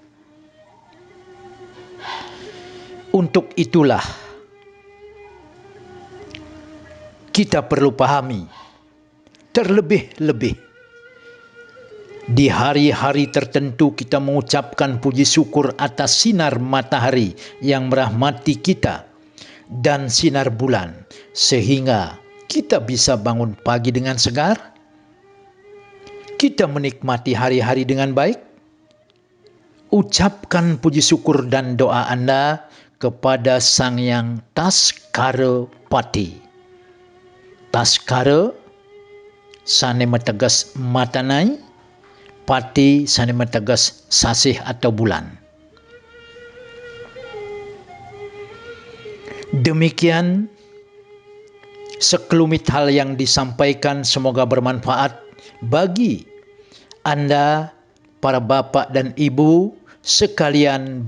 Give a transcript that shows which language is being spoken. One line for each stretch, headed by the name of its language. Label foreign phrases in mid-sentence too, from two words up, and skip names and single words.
Indonesian: Untuk itulah kita perlu pahami, terlebih-lebih di hari-hari tertentu kita mengucapkan puji syukur atas sinar matahari yang merahmati kita dan sinar bulan, sehingga kita bisa bangun pagi dengan segar. Kita menikmati hari-hari dengan baik. Ucapkan puji syukur dan doa Anda kepada Sang Yang Taskara Pati.
Balinese: Taskara sane mategas matanai, pati sane mategas sasih
Indonesian: atau bulan. Demikian sekelumit hal yang disampaikan, semoga bermanfaat bagi Anda, para bapak dan ibu sekalian.